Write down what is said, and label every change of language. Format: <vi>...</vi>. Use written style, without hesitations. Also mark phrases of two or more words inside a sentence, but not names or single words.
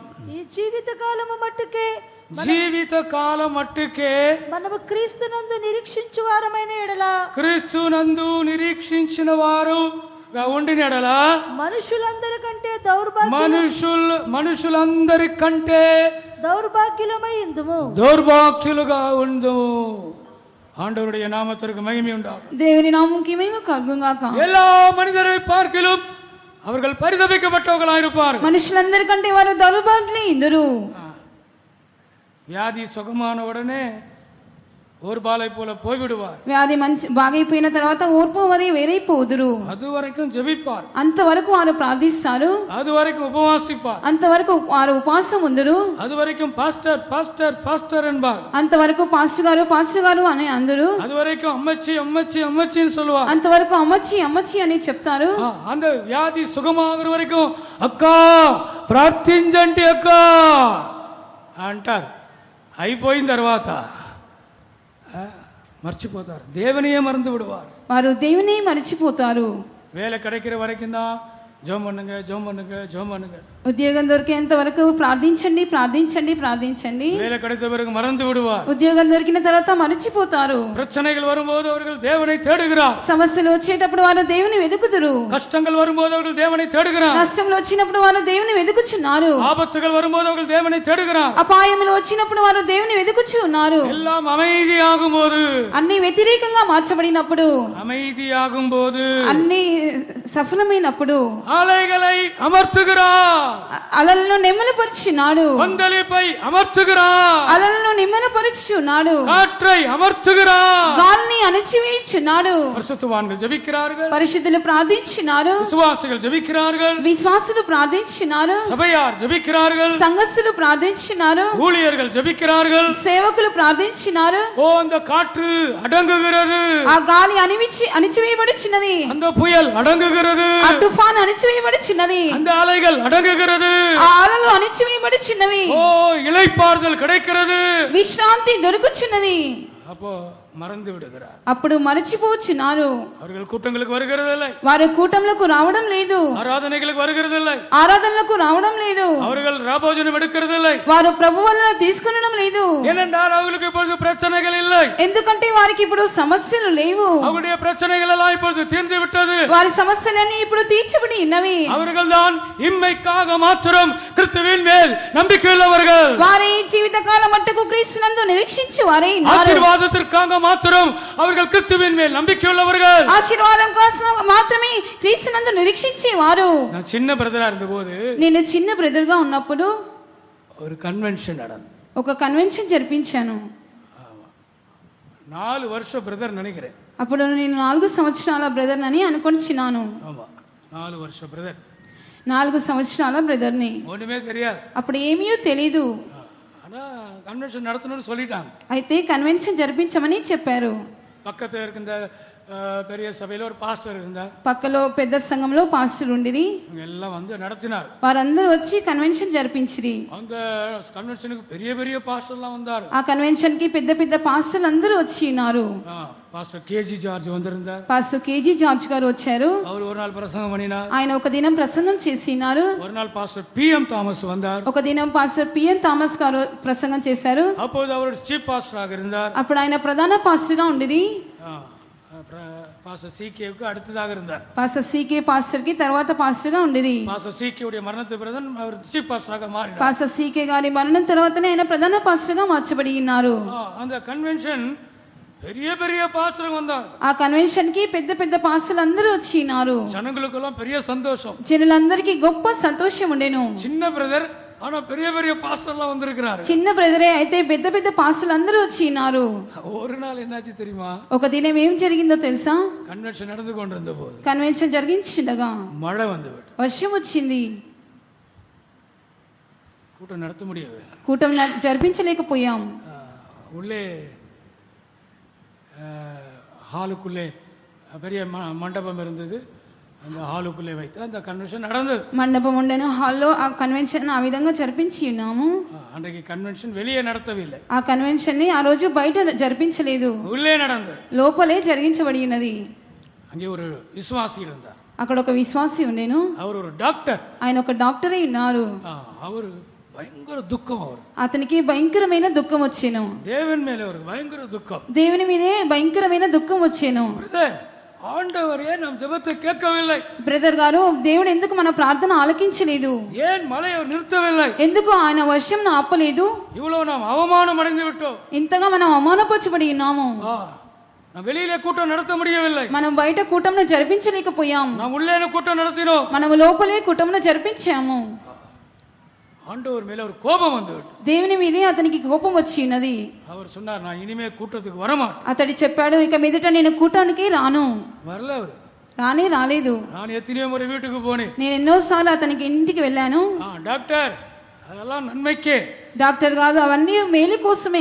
<te>ఈ జీవిత కాలము మట్టుకే మనము క్రీస్తునందు నిరీక్షించు వారమైన ఎడల, క్రీస్తునందు నిరీక్షించిన వారు ఉండిన ఎడల మనుషులందరికంటే దౌర్భాగ్యులమై ఉందుము. దౌర్భాగ్యులుగా ఉందుము.</te> <ta>ஆண்டவருடைய நாமத்திற்கு மகிமை உண்டாகும்.</ta> <te>దేవుని నామముకి మహిమ కలుగుగాక.</te> <ta>எல்லா மனிதரை பார்க்கிலும் அவர்கள் பரிதபிக்கப்பட்டவர்களாக இருப்பார்கள்.</ta> <te>మనుషులందరికంటే వారు దౌర్భాగ్యులై ఇందురు.</te> <ta>வியாதி சுகமான உடனே ஓர்பாலை போல போய்விடுவார்.</ta> <te>వ్యాధి బాగైపోయిన తర్వాత ఓర్పు వరి వేరైపోదురు.</te> <ta>அதுவரைக்கும் ஜெபிப்பார்.</ta> <te>అంతవరకు వారు ప్రార్థిస్తారు.</te> <ta>அதுவரைக்கும் உபவாசிப்பார்.</ta> <te>అంతవరకు వారు ఉపవాసం ఉందరు.</te> <ta>அதுவரைக்கும் பாஸ்டர் பாஸ்டர் பாஸ்டர் என்பார்.</ta> <te>అంతవరకు పాస్టర్ గారు అని అందరు.</te> <ta>அதுவரைக்கும் அம்மச்சி அம்மச்சி அம்மச்சின்னு சொல்லுவார்.</ta> <te>అంతవరకు అమ్మచ్చి అమ్మచ్చి అని చెప్తారు. அந்த వ్యాధి సుఖమాగற వరకు అక్కా ప్రార్థించండి అక్కా అంటారు. అయిపోయిన తర్వాత మర్చిపోతారు.</te> <ta>దేవునియే మறந்து விடுவார்.</ta> <te>వారు దేవుని మర్చిపోతారు.</te> <ta>வேலை கிடைக்கிற வரைக்கும் தான் ஜெபம் பண்ணுங்க ஜெபம் பண்ணுங்க ஜெபம் பண்ணுங்க.</ta> <te>ఉద్యోగం దొరికేంత వరకు ప్రార్థించండి ప్రార్థించండి ప్రార్థించండి.</te> <ta>வேலை கிடைத்த பிறகு மறந்து விடுவார்.</ta> <te>ఉద్యోగం దొరికిన తర్వాత మర్చిపోతారు.</te> <ta>பிரச்சனைகள் வரும்போது அவர்கள் தேவனை தேடுகிறார்.</ta> <te>సమస్యలు వచ్చేటప్పుడు వారు దేవుని వెతుకుతారు.</te> <ta>கஷ்டங்கள் வரும்போது அவர்கள் தேவனை தேடுகிறார்.</ta> <te>కష్టములు వచ్చినప్పుడు వారు దేవుని వెతుకుచున్నారు.</te> <ta>ஆபத்துகள் வரும்போது அவர்கள் தேவனை தேடுகிறார்.</ta> <te>అపాయములు వచ్చినప్పుడు వారు దేవుని వెతుకుచున్నారు.</te> <ta>எல்லாம் அமைதியாகும்போது,</ta> <te>అన్ని వ్యతిరేకంగా మార్చబడినప్పుడు,</te> <ta>அமைதியாகும்போது,</ta> <te>అన్ని సఫలమైనప్పుడు</te> <ta>அலைகளை அமர்த்துகிறார்,</ta> <te>అలలను నెమ్మలపరిచినాడు,</te> <ta>கொந்தளிப்பை அமர்த்துகிறார்,</ta> <te>అలలను నెమ్మలపరిచున్నాడు,</te> <ta>காற்றை அமர்த்துகிறார்.</ta> <te>గాలిని అణచివేయుచున్నాడు.</te> <ta>பரிசுத்தவான்கள் ஜெபிக்கிறார்கள்,</ta> <te>పరిశుద్ధులు ప్రార్థించినారు,</te> <ta>விசுவாசிகள் ஜெபிக்கிறார்கள்,</ta> <te>విశ్వాసులు ప్రార్థించినారు,</te> <ta>சபையார் ஜெபிக்கிறார்கள்,</ta> <te>సంఘస్థులు ప్రార్థించినారు,</te> <ta>ஊழியர்கள் ஜெபிக்கிறார்கள்.</ta> <te>సేవకులు ప్రార్థించినారు.</te> <ta>ஓ, அந்த காற்று அடங்குகிறது,</ta> <te>ఆ గాలి అణిచివేయబడుచున్నది,</te> <ta>அந்த புயல் அடங்குகிறது,</ta> <te>ఆ తుఫాన్ అణిచివేయబడుచున్నది,</te> <ta>அந்த அலைகள் அடங்குகிறது.</ta> <te>ఆ అలలు అణిచివేయబడుచున్నవి,</te> <ta>ஓ, இளைப்பாறுதல் கிடைக்கிறது.</ta> <te>విశ్రాంతి దొరుకుచున్నది.</te> <ta>அப்போ மறந்து விடுகிறார்.</ta> <te>అప్పుడు మరచిపోచున్నారు.</te> <ta>அவர்கள் கூட்டங்களுக்கு வருகிறதில்லை,</ta> <te>వారు కూటంలకు రావడం లేదు,</te> <ta>ஆராதனைகளுக்கு வருகிறதில்லை,</ta> <te>ఆరాధనలకు రావడం లేదు,</te> <ta>அவர்கள் ராபோஜனம் எடுக்கிறதில்லை.</ta> <te>వారు ప్రభు వల్ల తీసుకునడం లేదు.</te> <ta>ஏனென்றால் அவர்களுக்கு இப்பொழுது பிரச்சனைகள் இல்லை,</ta> <te>ఎందుకంటే వారికి ఇప్పుడు సమస్యలు లేవు.</te> <ta>அவருடைய பிரச்சனைகள் எல்லாம் இப்பொழுது தீர்ந்து விட்டது.</ta> <te>వారి సమస్యలన్నీ ఇప్పుడు తీర్చబడి ఉన్నవి.</te> <ta>அவர்கள் தான் இம்மைக்காக மாத்திரம் கிறிஸ்துவின் மேல் நம்பிக்கையுள்ளவர்கள்.</ta> <te>వారి జీవిత కాలం మట్టుకు క్రీస్తునందు నిరీక్షించి వారే ఉన్నారు.</te> <ta>ஆசீர்வாதத்திற்காக மாத்திரம் அவர்கள் கிறிஸ்துவின் மேல் நம்பிக்கையுள்ளவர்கள்.</ta> <te>ఆశీర్వాదం కోసం మాత్రమే క్రీస్తునందు నిరీక్షించేవారు.</te> <ta>நான் சின்ன பிரதரா இருந்தபோது</ta> <te>నేను చిన్న బ్రదర్ గా ఉన్నప్పుడు</te> <ta>ஒரு கன்வென்ஷன் நடந்தது.</ta> <te>ఒక కన్వెన్షన్ జరిపించాను.</te> <ta>4 வருஷம் பிரதர் நினைக்கிறேன்.</ta> <te>అప్పుడు నేను 4 సంవత్సరాల బ్రదర్ అని అనుకొనిచ్చినాను.</te> <ta>ஆமா, 4 வருஷம் பிரதர்.</ta> <te>4 సంవత్సరాల బ్రదర్ని.</te> <ta>ஒண்ணுமே தெரியாது.</ta> <te>అప్పుడు ఏమీ తెలీదు.</te> <ta>ஆனா கன்வென்ஷன் நடத்தணும்னு சொல்லிட்டாங்க.</ta> <te>అయితే కన్వెన్షన్ జరిపించమని చెప్పారు.</te> <ta>பக்கத்துல இருக்கின்ற பெரிய சபையில ஒரு பாஸ்டர் இருந்தார்.</ta> <te>పక్కలో పెద్ద సంఘంలో పాస్టర్ ఉండిరి.</te> <ta>இவங்க எல்லாம் வந்து நடத்தினார்.</ta> <te>వారందరూ వచ్చి కన్వెన్షన్ జరిపించిరి.</te> <ta>அந்த கன்வென்ஷனுக்கு பெரிய பெரிய பாஸ்டர்லாம் வந்தார்.</ta> <te>ఆ కన్వెన్షన్ కి పెద్ద పెద్ద పాస్టర్లు అందరూ వచ్చి ఉన్నారు.</te> <ta>பாஸ்டர் கேஜி ஜார்ஜ் வந்திருந்தார்.</ta> <te>పాస్టర్ కేజీ జార్జ్ గారు వచ్చారు.</te> <ta>அவர் ஒரு நாள் பிரசங்கம் பண்ணினார்.</ta> <te>ఆయన ఒక దినం ప్రసంగం చేసినారు.</te> <ta>ஒரு நாள் பாஸ்டர் பிஎம் தாமஸ் வந்தார்.</ta> <te>ఒక దినం పాస్టర్ పిఎన్ థామస్ గారు ప్రసంగం చేశారు.</te> <ta>அப்போது அவர் சீஃப் பாஸ்டராக இருந்தார்.</ta> <te>అప్పుడు ఆయన ప్రధాన పాస్టర్ గా ఉండిరి.</te> <ta>பாஸ்டர் சிகேவுக்கு அடுத்ததாக இருந்தார்.</ta> <te>పాస్టర్ సీకే పాస్టర్ కి తర్వాత పాస్టర్ గా ఉండిరి.</te> <ta>பாஸ்டர் சிகேவுடைய மரணத்துக்கு பிறகு அவர் சீஃப் பாஸ்டராக மாறினார்.</ta> <te>పాస్టర్ సీకే గారి మరణం తర్వాతనే ఆయన ప్రధాన పాస్టర్ గా మార్చబడి ఉన్నారు.</te> <ta>அந்த కన్వెన్షన్ பெரிய பெரிய பாஸ்டர் வந்தார்.</ta> <te>ఆ కన్వెన్షన్ కి పెద్ద పెద్ద పాస్టర్లు అందరూ వచ్చినారు.</te> <ta>ஜனங்களுக்கெல்லாம் பெரிய சந்தோஷம்.</ta> <te>జనులందరికీ గొప్ప సంతోషం ఉండెను.</te> <ta>சின்ன பிரதர், ஆனா பெரிய பெரிய பாஸ்டர்லாம் வந்திருக்கிறாரு.</ta> <te>చిన్న బ్రదరే అయితే పెద్ద పెద్ద పాస్టర్లు అందరూ వచ్చినారు.</te> <ta>ஒரு நாள் என்னாச்சு தெரியுமா?</ta> <te>ఒక దినం ఏం జరిగిందో తెలుసా?</te> <ta>கன்வென்ஷன் நடந்து கொண்டிருந்த போது</ta> <te>కన్వెన్షన్ జరిగించిండగా</te> <ta>மழை வந்து விட்டு</ta> <te>వర్షం వచ్చింది.</te> <ta>கூட்டம் நடத்த முடியவே.</ta> <te>కూటం జరిపించలేకపోయాం.</te> <ta>உள்ளே ஹாலுக்குள்ளே பெரிய மண்டபம் இருந்தது. அந்த ஹாலுக்குள்ளே வைத்து அந்த கன்வென்ஷன் நடந்தது.</ta> <te>మండపం ఉండెను. హాల్లో ఆ కన్వెన్షన్ ఆ విధంగా జరిపించి ఉన్నాము.</te> <ta>அன்றைக்கு கன்வென்ஷன் வெளியே நடத்தவில்லை.</ta> <te>ఆ కన్వెన్షన్ ని ఆ రోజు బయట జరిపించలేదు,</te> <ta>உள்ளே நடந்தது.</ta> <te>లోపలే జరిగించబడి ఉన్నది.</te> <ta>அங்கே ஒரு விசுவாசி இருந்தார்.</ta> <te>అక్కడ ఒక విశ్వాసి ఉండేను.</te> <ta>அவர் ஒரு டாக்டர்.</ta> <te>ఆయన ఒక డాక్టరే ఉన్నారు.</te> <ta>அவர் பயங்கர துக்கம். அவர்</ta> <te>అతనికి భయంకరమైన దుఃఖం వచ్చేను.</te> <ta>தேவன் மேல ஒரு பயங்கர துக்கம்.</ta> <te>దేవుని మీదే భయంకరమైన దుఃఖం వచ్చేను.</te> <ta>ஆண்டவரே, நம் ஜெபத்தை கேட்கவில்லை.</ta> <te>బ్రదర్ గారు, దేవుడు ఎందుకు మన ప్రార్థన ఆలకించలేదు?</te> <ta>ஏன் மழையை நிறுத்தவில்லை?</ta> <te>ఎందుకు ఆయన వర్షంను ఆపలేదు?</te> <ta>இவ்வளவு நாம் அவமானம் அடைந்து விட்டோம்.</ta> <te>ఇంతగా మనం అవమానపరచబడి ఉన్నాము.</te> <ta>நாம் வெளியிலே கூட்டம் நடத்த முடியவில்லை.</ta> <te>మనం బయట కూటంను జరిపించలేకపోయాం.</te> <ta>நாம் உள்ளே கூட்டம் நடத்தினோம்.</ta> <te>మనం లోపలే కూటంను జరిపించాము.</te> <ta>ஆண்டவர் மேல ஒரு கோபம் வந்து விட்டது.</ta> <te>దేవుని మీదే అతనికి కోపం వచ్చి ఉన్నది.</te> <ta>அவர் சொன்னார், நான் இனிமே கூட்டத்துக்கு வரமாட்டேன்.</ta> <te>అతడు చెప్పాడు, ఇక మీదట నేను కూటానికి రాను.</te> <ta>வரல. அவர்</ta> <te>రాలేదు.</te> <ta>நான் எத்தனையோ முறை வீட்டுக்கு போனேன்.</ta> <te>నేను ఎన్నోసార్లు అతనికి ఇంటికి వెళ్ళాను.</te> <ta>டாக்டர், அதெல்லாம் நன்மைக்கே.</ta> <te>డాక్టర్ కాదు, అవన్నీ మేలు కోసమే.</te>